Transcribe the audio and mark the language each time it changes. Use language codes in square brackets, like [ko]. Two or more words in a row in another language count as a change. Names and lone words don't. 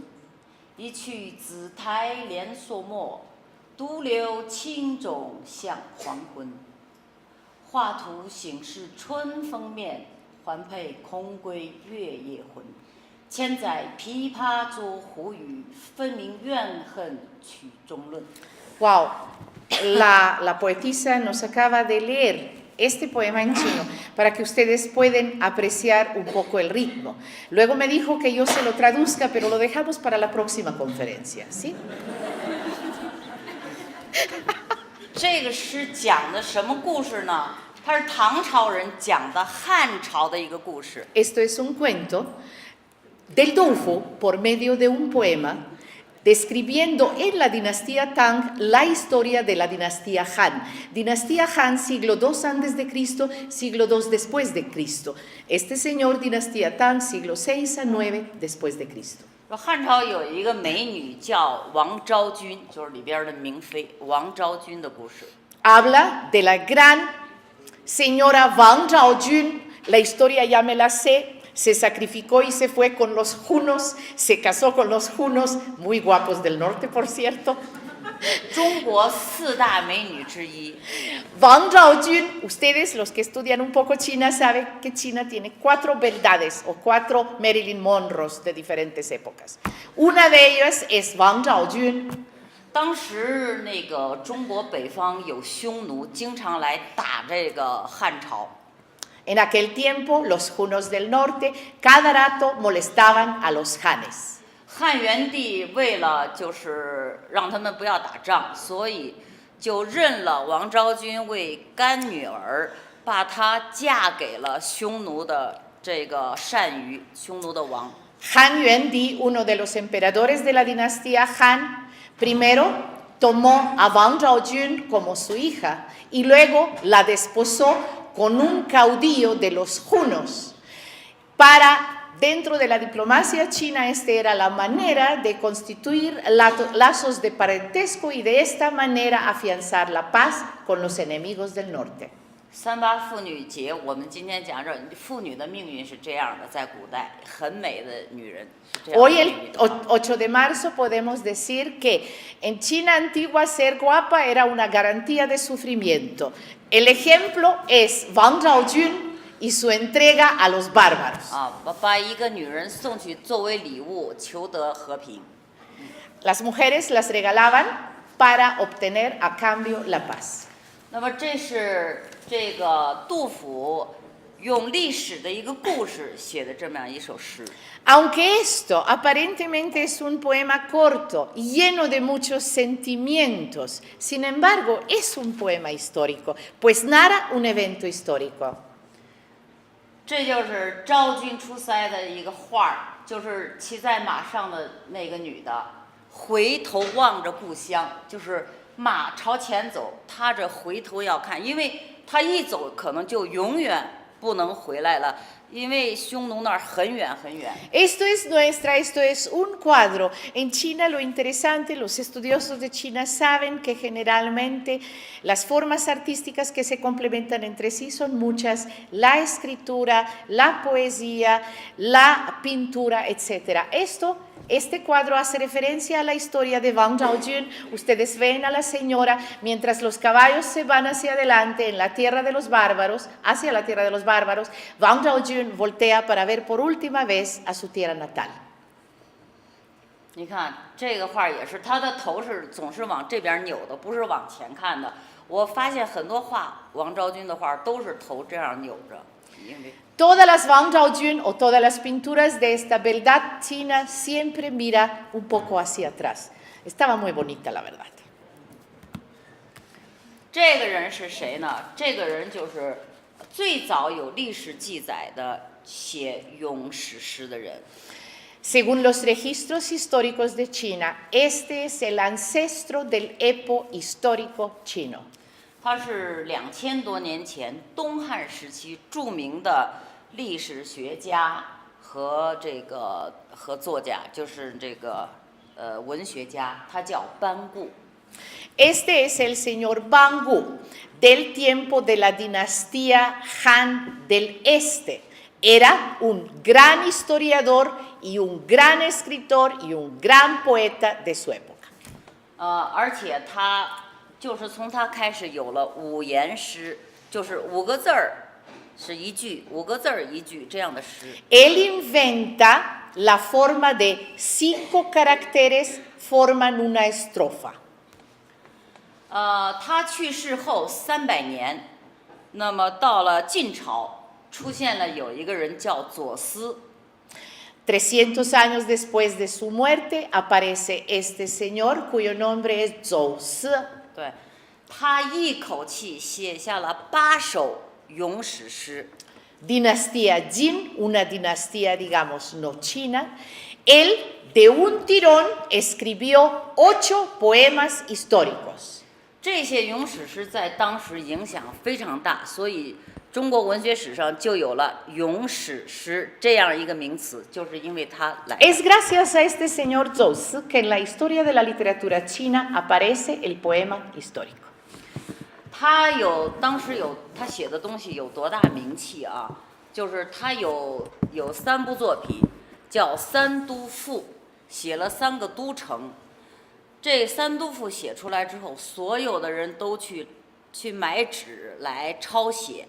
[zh] 一去紫台连朔漠，独留青冢向黄昏。画图醒是春风面，还配空归月夜魂。千载琵琶作胡语，分明怨恨曲中论。 [es] Wow, la poetisa nos acaba de leer este poema en chino para que ustedes puedan apreciar un poco el ritmo. Luego me dijo que yo se lo traduzca, pero lo dejamos para la próxima conferencia, ¿sí? [zh] 这个诗讲的什么故事呢？它是唐朝人讲的汉朝的一个故事。 [es] Esto es un cuento del Du Fu por medio de un poema describiendo en la dinastía Tang la historia de la dinastía Han. Dinastía Han, siglo II antes de Cristo, siglo II después de Cristo. Este señor, dinastía Tang, siglo VI a IX después de Cristo. [zh] 汉朝有一个美女叫王昭君，就是里边的明妃王昭君的故事。 [es] Habla de la gran señora Wang Zhaojun, la historia ya me la sé. Se sacrificó y se fue con los junos, se casó con los junos, muy guapos del norte, por cierto. [zh] 中国4大美女之一。 [es] Wang Zhaojun, ustedes los que estudian un poco China saben que China tiene 4 beldades o 4 Marilyn Monroes de diferentes épocas. Una de ellas es Wang Zhaojun. [zh] 当时那个中国北方有匈奴，经常来打这个汉朝。 [es] En aquel tiempo, los junos del norte cada rato molestaban a los hanes. [zh] 汉元帝为了就是让他们不要打仗，所以就认了王昭君为干女儿，把她嫁给了匈奴的这个单于，匈奴的王。 [es] Han Yuandi, uno de los emperadores de la dinastía Han, primero tomó a Wang Zhaojun como su hija y luego la desposó con un caudillo de los junos. Dentro de la diplomacia china, esta era la manera de constituir lazos de parentesco y de esta manera afianzar la paz con los enemigos del norte. [zh] 38 妇女节，我们今天讲这妇女的命运是这样的，在古代很美的女人是这样的 [es] Hoy, el 8 de marzo, podemos decir que en China antigua ser guapa era una garantía de sufrimiento. El ejemplo es Wang Zhaojun y su entrega a los bárbaros. [zh] 把一个女人送去作为礼物，求得和平。 [es] Las mujeres las regalaban para obtener a cambio la paz. [zh] 那么这是这个杜甫用历史的一个故事写的这么样一首诗。 [es] Aunque esto aparentemente es un poema corto, lleno de muchos sentimientos, sin embargo es un poema histórico, pues narra un evento histórico. [zh] 这就是昭君出塞的一个画儿，就是骑在马上的那个女的，回头望着故乡，就是马朝前走，她这回头要看，因为她一走可能就永远不能回来了。因为匈奴那儿很远很远。 [es] Esto es un cuadro. En China lo interesante, los estudiosos de China saben que generalmente las formas artísticas que se complementan entre sí son muchas, la escritura, la poesía, la pintura, etc. Este cuadro hace referencia a la historia de Wang Zhaojun. Ustedes ven a la señora mientras los caballos se van hacia adelante en la tierra de los bárbaros, hacia la tierra de los bárbaros. Wang Zhaojun voltea para ver por última vez a su tierra natal. [zh] 你看这个画也是，他的头是总是往这边扭的，不是往前看的。我发现很多画王昭君的画都是头这样扭着，因为。 [es] Todas las Wang Zhaojun o todas las pinturas de esta beldad china siempre mira un poco hacia atrás. Estaba muy bonita, la verdad. [zh] 这个人是谁呢？这个人就是最早有历史记载的写咏史诗的人。 [es] Según los registros históricos de China, este es el ancestro del epo histórico chino. [zh] 他是2000多年前东汉时期著名的历史学家和作家，就是文学家，他叫班固。 [es] Este es el señor Bangu del tiempo de la dinastía Han del Este. Era un gran historiador y un gran escritor y un gran poeta de su época. [zh] 而且他就是从他开始有了五言诗，就是5个字儿是一句，5个字儿一句这样的诗。 [es] Él inventa la forma de 5 caracteres forman una estrofa. [zh] 他去世后300年，那么到了晋朝，出现了有一个人叫左思。 [es] 300 años después de su muerte aparece este señor cuyo nombre es Zhou Si. [zh] 对，他一口气写下了8首咏史诗。 [es] Dinastía Jin, una dinastía, digamos, no china. Él, de un tirón, escribió 8 poemas históricos. [zh] 这些咏史诗在当时影响非常大，所以中国文学史上就有了咏史诗这样一个名词，就是因为他来。 [es] Es gracias a este señor Zhou Si que en la historia de la literatura china aparece el poema histórico. [zh] 当时他写的东西有多大名气啊？就是他有3部作品，叫《三都赋》，写了3个都城。这3都赋写出来之后，所有的人都去买纸来抄写。